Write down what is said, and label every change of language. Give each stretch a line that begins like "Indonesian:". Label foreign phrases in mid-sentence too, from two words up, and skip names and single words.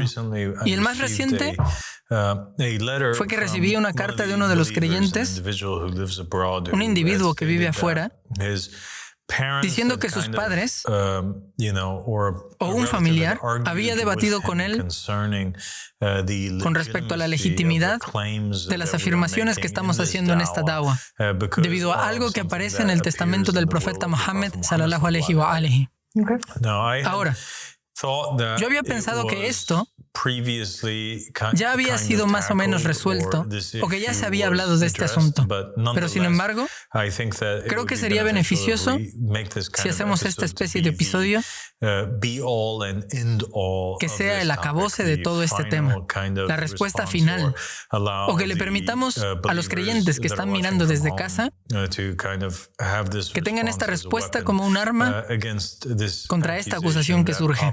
Spanish: Y el más reciente fue que recibí una carta de uno de los creyentes, un individuo que vive afuera, diciendo que sus padres o un familiar había debatido con él con respecto a la legitimidad de las afirmaciones que estamos haciendo en esta dawa, debido a algo que aparece en el testamento del profeta Muhammad
Arabic: صلى الله عليه وآله.
Spanish: Ahora, yo había pensado que esto ya había sido más o menos resuelto o que ya se había hablado de este asunto. Pero sin embargo, creo que sería beneficioso si hacemos esta especie de episodio que sea el acabose de todo este tema, la respuesta final, o que le permitamos a los creyentes que están mirando desde casa que tengan esta respuesta como un arma contra esta acusación que surge.